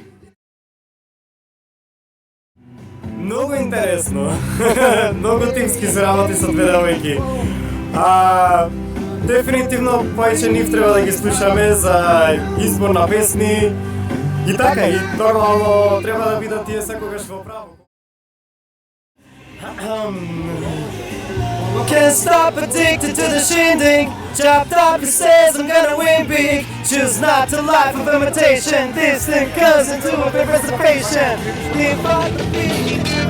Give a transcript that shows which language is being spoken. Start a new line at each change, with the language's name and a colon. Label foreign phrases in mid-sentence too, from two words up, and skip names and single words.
Macedonian: Многу интересно. Многу тимски се работи со две девојки. Дефинитивно повеќе нив треба да ги слушаме за избор на песни и така, и нормално треба да бидат тие секогаш во право.
English: Can't stop addicted to the shindig. Chopped up, he says I'm gonna win big. Choose not to life of imitation. This thing goes into a participation. Live by the beat.